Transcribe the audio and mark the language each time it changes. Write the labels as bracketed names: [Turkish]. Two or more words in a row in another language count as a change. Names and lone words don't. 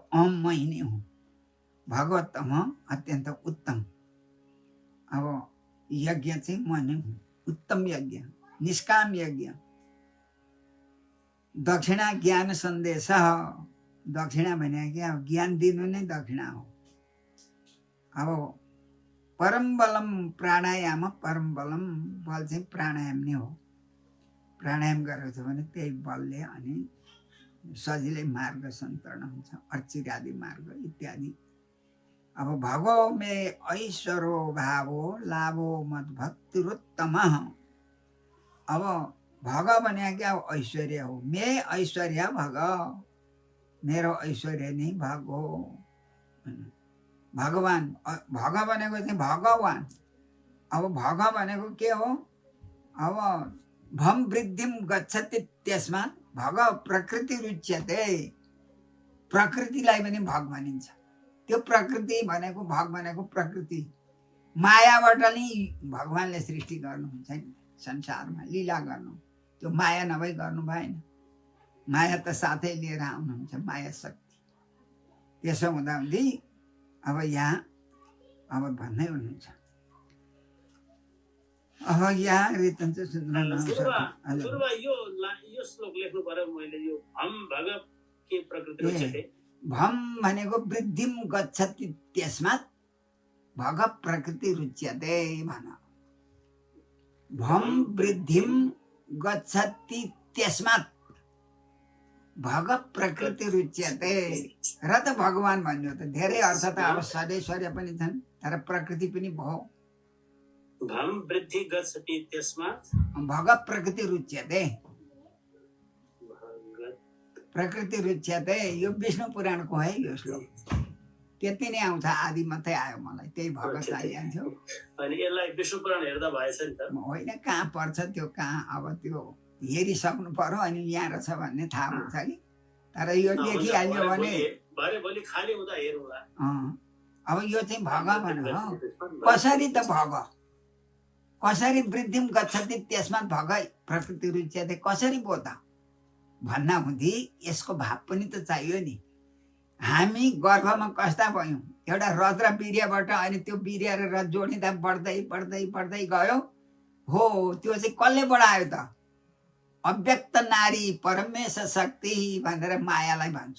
[Nepali] अहम मै नै हुँ, भगवत्तम अत्यन्त उत्तम। अब यज्ञ चाहिँ म नै हुँ, उत्तम यज्ञ, निष्काम यज्ञ। दक्षिणा ज्ञान सन्देश, दक्षिणा भने कि अब ज्ञान दिनु नै दक्षिणा हो। अब परम बलम प्राणायाम, परम बलम बल चाहिँ प्राणायाम नै हो। प्राणायाम गरेको छ भने त्यही बलले अनि सजिलै मार्ग सन्तरण हुन्छ, अर्चिरादि मार्ग इत्यादि। [Sanskrit] अब भगो मे ऐश्वरो भावो लाभो मद भक्तिरुत्तम। [Nepali] अब भग भने क्या ऐश्वर्य हो। मे ऐश्वर्य भग, मेरो ऐश्वर्य नै भग हो। भगवान, भग भनेको चाहिँ भगवान। अब भग भनेको के हो? [Sanskrit] अब भम वृद्धिम गच्छति त्यसमात् भग प्रकृति रुच्यते। [Nepali] प्रकृतिलाई पनि भग भनिन्छ। त्यो प्रकृति भनेको, भग भनेको प्रकृति, मायाबाट नै भगवानले सृष्टि गर्नुहुन्छ नि संसारमा, लीला गर्नु। त्यो माया नभई गर्नु भएन। माया त साथै लिएर आउनुहुन्छ, माया शक्ति। त्यसो हुँदाहुँदै अब यहाँ अब भन्दै हुनुहुन्छ। अब यहाँ रितन चाहिँ सुरुमा यो श्लोक लेख्नु पर्यो मैले। [Sanskrit] यो भम भग के प्रकृति रुच्यते। भम भनेको वृद्धिम गच्छति त्यसमात् भग प्रकृति रुच्यते भन। भम वृद्धिम गच्छति त्यसमात् भग प्रकृति रुच्यते। [Nepali] र त भगवान भन्यो त धेरै अर्थ त अब सदैश्वर्य पनि छन्, तर प्रकृति पनि भयो। [Sanskrit] भम वृद्धि गच्छति त्यसमात् भग प्रकृति रुच्यते। प्रकृति रुच्यते [Nepali] यो विष्णु पुराणको है यो श्लोक। त्यति नै आउँछ, आदि मात्रै आयो मलाई, त्यही भग चाहिन्थ्यो। अनि यसलाई विष्णु पुराण हेर्दा भएछ नि त। होइन, कहाँ पर्छ त्यो, कहाँ अब त्यो हेरिसक्नु पर्यो अनि यहाँ रहेछ भन्ने थाहा हुन्छ कि। तर यो लेखिहाल्यो भने भोलि खाली हुँदा हेरौँला। अब यो चाहिँ भग भन्नु। कसरी त भग, कसरी [Sanskrit] वृद्धिम गच्छति त्यसमा भग प्रकृति रुच्यते [Nepali] कसरी पो त भन्ना हुँदी यसको भाव पनि त चाहियो नि। हामी गर्भमा कस्ता भयौँ, एउटा रज र वीर्यबाट, अनि त्यो वीर्य र रज जोडिँदा बढ्दै बढ्दै बढ्दै गयो। हो, त्यो चाहिँ कसले बढायो त? अव्यक्त नारी परमेश्वर शक्ति भनेर मायालाई भन्छ।